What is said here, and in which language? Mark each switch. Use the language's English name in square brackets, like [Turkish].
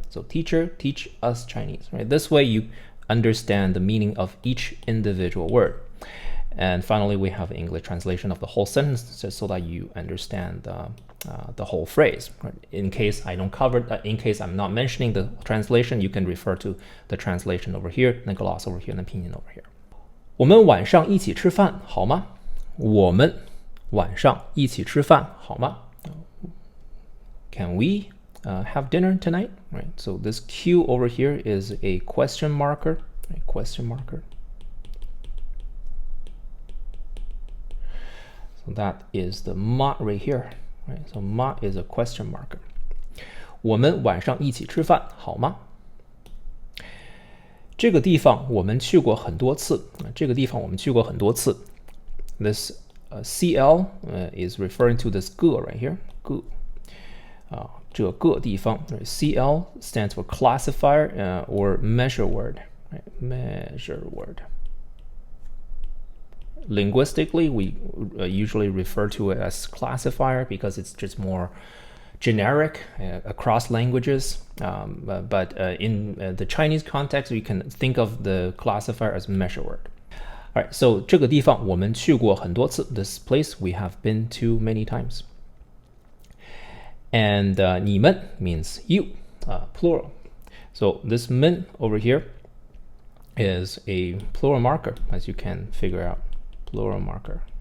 [English] So teacher, teach us Chinese, right? This way you understand the meaning of each individual word. And finally, we have an English translation of the whole sentence just so that you understand the whole phrase. Right? In case I don't cover, in case I'm not mentioning the translation, you can refer to the translation over here, the gloss over here, and the pinyin over here. [Chinese] 我们晚上一起吃饭好吗？我们晚上一起吃饭好吗？ [English] Can we have dinner tonight? Right. So this Q over here is a question marker. Right? Question marker. So that is the ma right here, right? So ma is a question marker. [Chinese] 我们晚上一起吃饭好吗？这个地方我们去过很多次。这个地方我们去过很多次。 [English] This CL is referring to this 个 right here. [Chinese] 个。这个地方 [English] CL stands for classifier or measure word. Right? Measure word. Linguistically, we usually refer to it as classifier because it's just more generic across languages. But in the Chinese context, we can think of the classifier as measure word. All right, so [Chinese] 这个地方我们去过很多次. [English] This place we have been to many times. And 你们 means you, plural. So this men over here is a plural marker, as you can figure out. Plural marker.